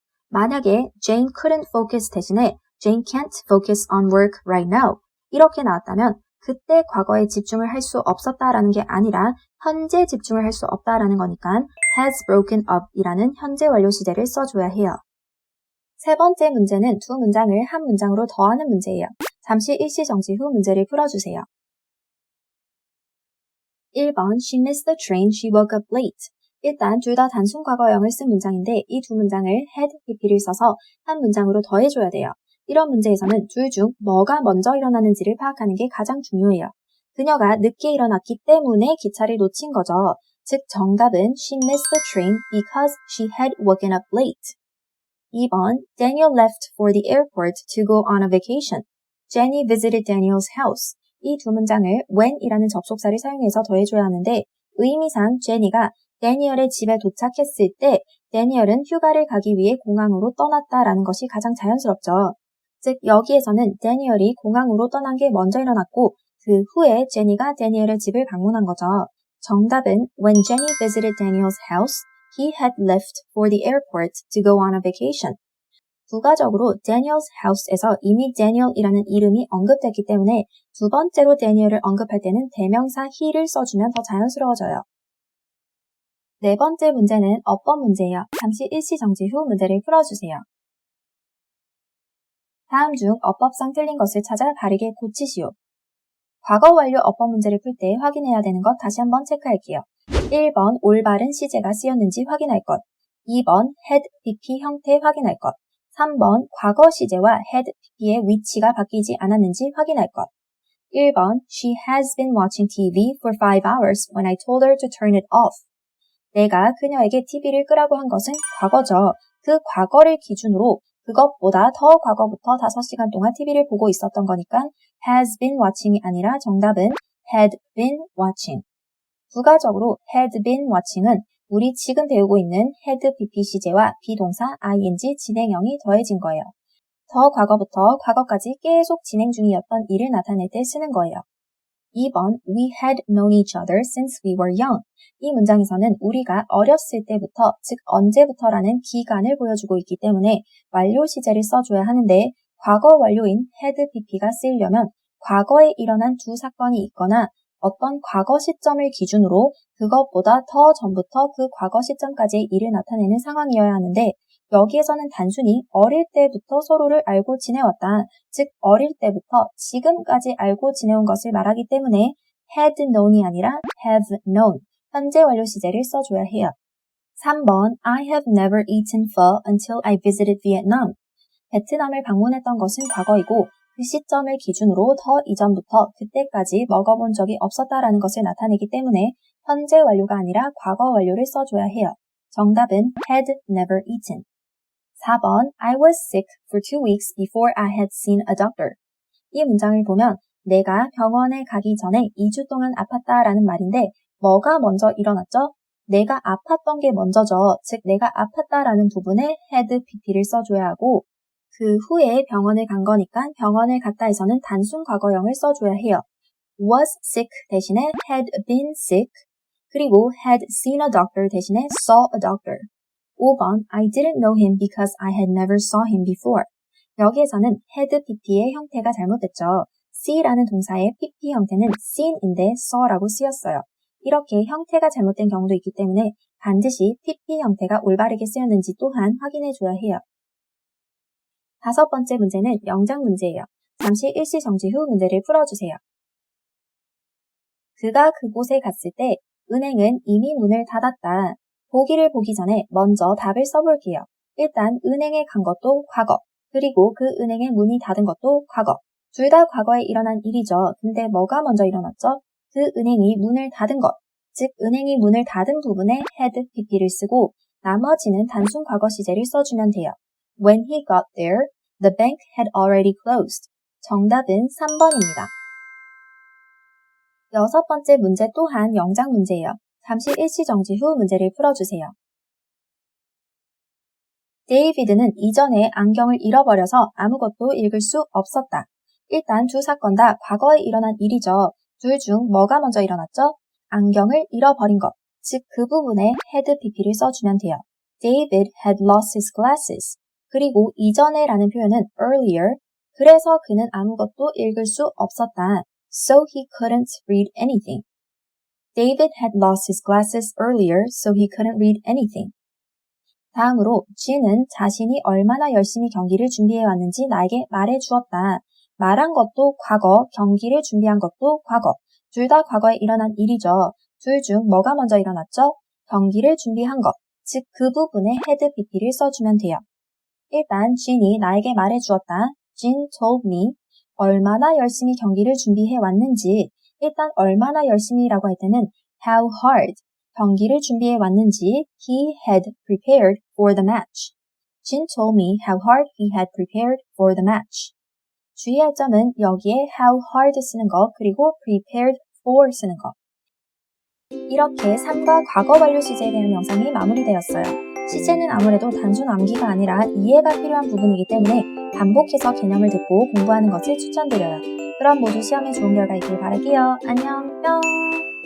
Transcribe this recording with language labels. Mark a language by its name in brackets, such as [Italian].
[Korean] 만약에 [English] Jane couldn't focus [Korean] 대신에 [English] Jane can't focus on work right now [Korean] 이렇게 나왔다면 그때 과거에 집중을 할 수 없었다라는 게 아니라 현재 집중을 할 수 없다라는 거니까 [English] has broken up [Korean] 이라는 현재 완료 시제를 써줘야 해요. 세 번째 문제는 두 문장을 한 문장으로 더하는 문제예요. 잠시 일시 정지 후 문제를 풀어주세요. [English] 1번 She missed the train, she woke up late. [Korean] 일단 둘 다 단순 과거형을 쓴 문장인데 이 두 문장을 had, pp를 써서 한 문장으로 더해줘야 돼요. 이런 문제에서는 둘 중 뭐가 먼저 일어나는지를 파악하는 게 가장 중요해요. 그녀가 늦게 일어났기 때문에 기차를 놓친 거죠. 즉 정답은 [English] She missed the train because she had woken up late. 2번 Daniel left for the airport to go on a vacation. Jenny visited Daniel's house. [Korean] 이 두 문장을 when이라는 접속사를 사용해서 더해줘야 하는데 의미상 제니가 데니얼의 집에 도착했을 때 데니얼은 휴가를 가기 위해 공항으로 떠났다라는 것이 가장 자연스럽죠. 즉 여기에서는 데니얼이 공항으로 떠난 게 먼저 일어났고 그 후에 제니가 데니얼의 집을 방문한 거죠. 정답은 [English] When Jenny visited Daniel's house, he had left for the airport to go on a vacation. [Korean] 부가적으로 Daniel's house에서 이미 Daniel이라는 이름이 언급됐기 때문에 두 번째로 Daniel을 언급할 때는 대명사 he를 써주면 더 자연스러워져요. 네 번째 문제는 어법 문제예요. 잠시 일시 정지 후 문제를 풀어주세요. 다음 중 어법상 틀린 것을 찾아 바르게 고치시오. 과거 완료 어법 문제를 풀 때 확인해야 되는 것 다시 한번 체크할게요. 1번 올바른 시제가 쓰였는지 확인할 것, 2번 had, pp 형태 확인할 것, 3번 과거 시제와 had, pp의 위치가 바뀌지 않았는지 확인할 것. [English] 1번 She has been watching TV for 5 hours when I told her to turn it off. [Korean] 내가 그녀에게 TV를 끄라고 한 것은 과거죠. 그 과거를 기준으로 그것보다 더 과거부터 5시간 동안 TV를 보고 있었던 거니까 has been watching이 아니라 정답은 [English] had been watching. [Korean] 부가적으로 [English] had been watching [Korean] 은 우리 지금 배우고 있는 had pp 시제와 비동사 ing 진행형이 더해진 거예요. 더 과거부터 과거까지 계속 진행 중이었던 일을 나타낼 때 쓰는 거예요. [English] 2번 We had known each other since we were young. [Korean] 이 문장에서는 우리가 어렸을 때부터, 즉 언제부터라는 기간을 보여주고 있기 때문에 완료 시제를 써줘야 하는데 과거 완료인 had pp가 쓰이려면 과거에 일어난 두 사건이 있거나 어떤 과거 시점을 기준으로 그것보다 더 전부터 그 과거 시점까지의 일을 나타내는 상황이어야 하는데 여기에서는 단순히 어릴 때부터 서로를 알고 지내왔다. 즉 어릴 때부터 지금까지 알고 지내온 것을 말하기 때문에 [English] had known [Korean] 이 아니라 [English] have known. [Korean] 현재 완료 시제를 써줘야 해요. [English] 3번 I have never eaten pho until I visited Vietnam. [Korean] 베트남을 방문했던 것은 과거이고 그 시점을 기준으로 더 이전부터 그때까지 먹어본 적이 없었다라는 것을 나타내기 때문에 현재 완료가 아니라 과거 완료를 써줘야 해요. 정답은 [English] had never eaten. 4번 I was sick for 2 weeks before I had seen a doctor. [Korean] 이 문장을 보면 내가 병원에 가기 전에 2주 동안 아팠다라는 말인데 뭐가 먼저 일어났죠? 내가 아팠던 게 먼저죠. 즉 내가 아팠다라는 부분에 had pp를 써줘야 하고 그 후에 병원을 간 거니까 병원을 갔다에서는 단순 과거형을 써줘야 해요. [English] was sick [Korean] 대신에 [English] had been sick. [Korean] 그리고 [English] had seen a doctor [Korean] 대신에 [English] saw a doctor. 5번 I didn't know him because I had never saw him before. [Korean] 여기에서는 had pp의 형태가 잘못됐죠. see라는 동사의 pp 형태는 seen인데 saw라고 쓰였어요. 이렇게 형태가 잘못된 경우도 있기 때문에 반드시 pp 형태가 올바르게 쓰였는지 또한 확인해줘야 해요. 5번째 문제는 영작 문제예요. 잠시 일시 정지 후 문제를 풀어주세요. 그가 그곳에 갔을 때 은행은 이미 문을 닫았다. 보기를 보기 전에 먼저 답을 써볼게요. 일단 은행에 간 것도 과거, 그리고 그 은행의 문이 닫은 것도 과거. 둘 다 과거에 일어난 일이죠. 근데 뭐가 먼저 일어났죠? 그 은행이 문을 닫은 것, 즉 은행이 문을 닫은 부분에 had pp를 쓰고 나머지는 단순 과거 시제를 써주면 돼요. [English] When he got there, the bank had already closed. [Korean] 정답은 3번입니다. 6번째 문제 또한 영작 문제예요. 잠시 일시 정지 후 문제를 풀어주세요. 데이비드는 이전에 안경을 잃어버려서 아무것도 읽을 수 없었다. 일단 두 사건 다 과거에 일어난 일이죠. 둘 중 뭐가 먼저 일어났죠? 안경을 잃어버린 것, 즉 그 부분에 had pp를 써주면 돼요. [English] David had lost his glasses. [Korean] 그리고 이전에 라는 표현은 earlier, 그래서 그는 아무것도 읽을 수 없었다. [English] So he couldn't read anything. David had lost his glasses earlier, so he couldn't read anything. [Korean] 다음으로 G는 자신이 얼마나 열심히 경기를 준비해왔는지 나에게 말해주었다. 말한 것도 과거, 경기를 준비한 것도 과거. 둘 다 과거에 일어난 일이죠. 둘 중 뭐가 먼저 일어났죠? 경기를 준비한 것, 즉 그 부분에 had pp를 써주면 돼요. 일단 G이 나에게 말해주었다. [English] Jean told me. [Korean] 얼마나 열심히 경기를 준비해왔는지, 일단 얼마나 열심히라고 할 때는 how hard 경기를 준비해왔는지 [English] he had prepared for the match. Jean told me how hard he had prepared for the match. [Korean] 주의할 점은 여기에 how hard 쓰는 거 그리고 [English] prepared for [Korean] 쓰는 거. 이렇게 3과 과거 완료 시제에 대한 영상이 마무리되었어요. 시제는 아무래도 단순 암기가 아니라 이해가 필요한 부분이기 때문에 반복해서 개념을 듣고 공부하는 것을 추천드려요. 그럼 모두 시험에 좋은 결과 있길 바랄게요. 안녕, 뿅!